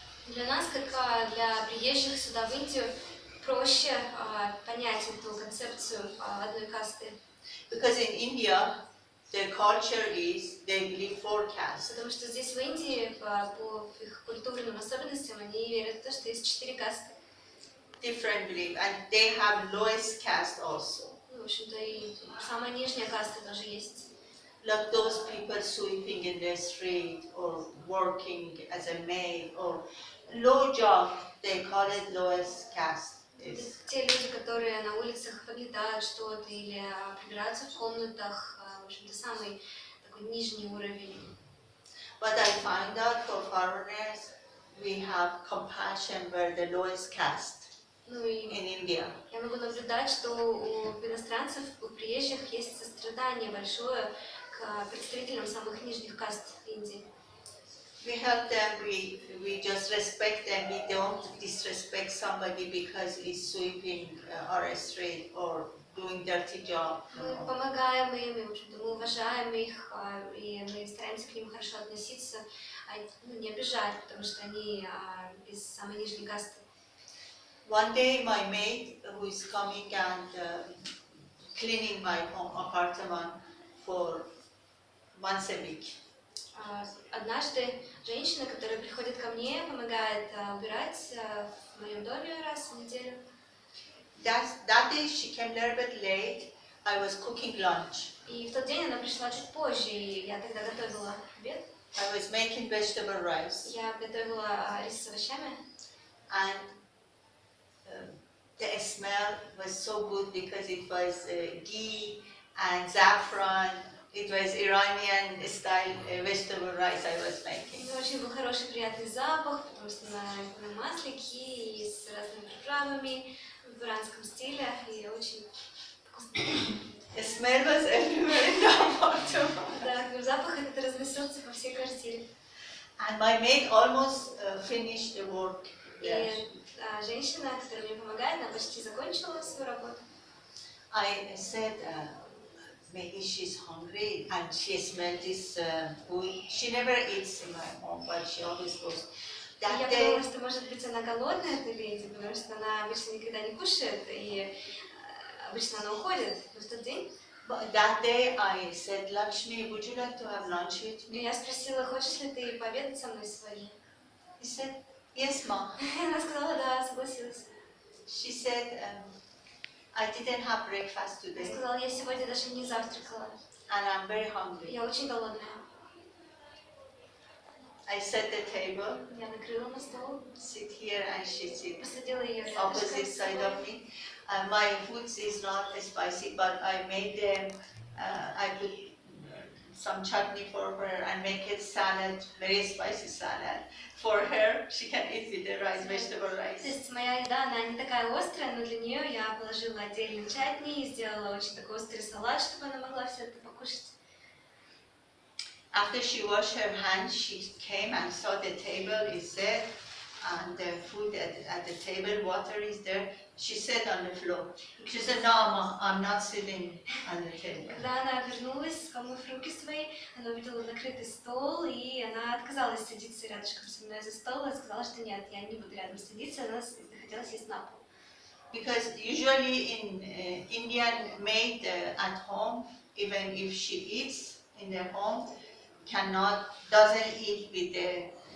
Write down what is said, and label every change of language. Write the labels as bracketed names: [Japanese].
[Russian] Для нас, как для приезжих сюда в Индию, проще понять эту концепцию одной касты. [English] Because in India, their culture is they believe 4 castes. [Russian] Потому что здесь в Индии по их культурным особенностям они верят в то, что есть 4 касты. [English] Different belief, and they have lowest caste also. [Russian] Ну, в общем-то, и самая нижняя каста тоже есть. [English] Like those people sweeping in the street or working as a maid or low job, they call it lowest caste. [Russian] Те люди, которые на улицах подметают что-то или прибираются в комнатах, в общем-то, самый такой нижний уровень. [English] But I find out for foreigners, we have compassion where the lowest caste [Russian] Ну и [English] in India. [Russian] я могу наблюдать, что у иностранцев, у приезжих есть сострадание большое к представителям самых нижних каст Индии. [English] We help them, we just respect them, we don't disrespect somebody because he's sweeping our street or doing dirty job. [Russian] Мы помогаем им, и, в общем-то, мы уважаем их, и мы стараемся к ним хорошо относиться, не обижать, потому что они из самой нижней касты. [English] One day my maid who is coming and cleaning my home apartment for once a week. [Russian] Однажды женщина, которая приходит ко мне, помогает убирать в моем доме раз в неделю. [English] That day she came a little bit late. I was cooking lunch. [Russian] И в тот день она пришла чуть позже, и я тогда готовила обед. [English] I was making vegetable rice. [Russian] Я готовила рис с овощами. [English] And the smell was so good because it was ghee and saffron. It was Iranian style vegetable rice I was making. [Russian] Очень был хороший приятный запах, потому что на масле ghee и с разными приправами в иранском стиле, и очень вкусно. [English] The smell was everywhere in the apartment. [Russian] Да, запах этот разносился по всей квартире. [English] And my maid almost finished the work. [Russian] И женщина, которая мне помогает, она почти закончила свою работу. [English] I said, maybe she's hungry and she smelled this food. She never eats in my home, but she always goes. [Russian] Я подумала, что, может быть, она голодная, эта леди, потому что она обычно никогда не кушает, и обычно она уходит, но в тот день [English] But that day I said, Lakshmi, would you like to have lunch with me? [Russian] я спросила, хочешь ли ты пообедать со мной сегодня? [English] He said, yes, ma. [Russian] Она сказала, да, согласилась. [English] She said, I didn't have breakfast [Russian] Она [English] today [Russian] сказала, я сегодня даже не завтракала. [English] and I'm very hungry. [Russian] Я очень голодная. [English] I set the table, [Russian] Я накрыла на стол, [English] sit here and she sits [Russian] посадила ее [English] opposite [Russian] рядышком с [English] side [Russian] собой. [English] of me. My food is not spicy, but I made them, I put some chutney for her and make it salad, very spicy salad. For her, she can eat with the rice, vegetable [Russian] То [English] rice. [Russian] есть моя еда, она не такая острая, но для нее я положила отдельный чатни и сделала очень такой острый салат, чтобы она могла все это покушать. [English] After she washed her hands, she came and saw the table is set and the food at the table, water is there. She sat on the floor. She said, no, ma, I'm not sitting on the table. [Russian] Когда она вернулась, помыв руки свои, она увидела накрытый стол, и она отказалась садиться рядышком со мной за стол, и сказала, что нет, я не буду рядом садиться, она захотела сесть на пол. [English] Because usually in Indian maid at home, even if she eats in their home, doesn't eat with the,